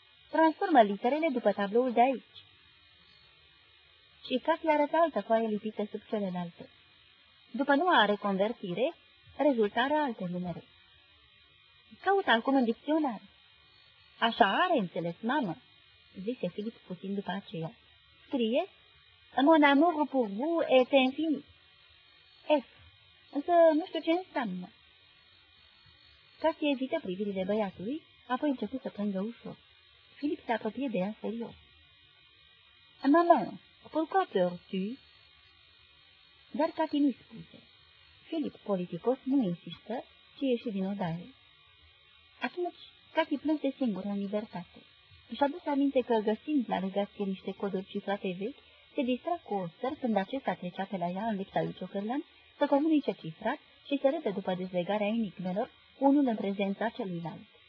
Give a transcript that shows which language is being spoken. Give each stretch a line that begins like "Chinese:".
Romanian: Transformă literele după tabloul de aici. Și Cati arăta altă foaie lipită sub celelalte. După noua reconvertire, rezultară alte numere. Caută acum în dicționar. Așa are înțeles, mamă, zise Filip puțin după aceea. Scrie,
French: mon amour pour vous est infini.
Romanian: F. Însă nu știu ce înseamnă. Cati evită privirile băiatului, apoi început să plângă ușor. Filip se apropie de ea serios.
French: Mamă, pourquoi pleures-tu?
Romanian: Dar Cati nu-i spuse. Filip, politicos, nu insistă, ci ieși din odare. Atunci, Cati plânse singură în libertate. Și-a dus aminte că, găsind la legație niște coduri cifrate vechi, se distra cu Oscar când acesta trecea pe la ea în lipsa lui Ciocărlan să comunice cifrat și să râdă după dezlegarea enigmelor, unul în prezența celuilalt.